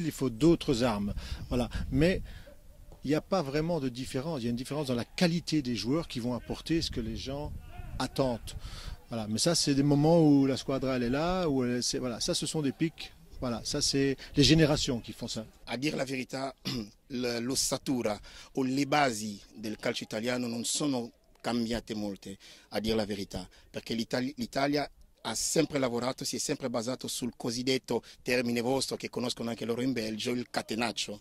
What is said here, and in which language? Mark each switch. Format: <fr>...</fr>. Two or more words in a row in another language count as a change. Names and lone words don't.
<fr>Il faut d'autres armes. Voilà. Mais il n'y a pas vraiment de différence. Il y a une différence dans la qualité des joueurs qui vont apporter ce que les gens attendent. Voilà. Mais ça, c'est des moments où la squadra elle est là, où voilà. Ça, ce sont des pics. Voilà, ça c'est les générations qui font ça.</fr> <it>A dire la verità, l'ossatura o le basi del calcio italiano non sono cambiate molte, a dire la verità, perché l'Italia ha sempre lavorato, si è sempre basato sul cosiddetto termine vostro che conoscono anche loro in Belgio, il catenaccio.</it>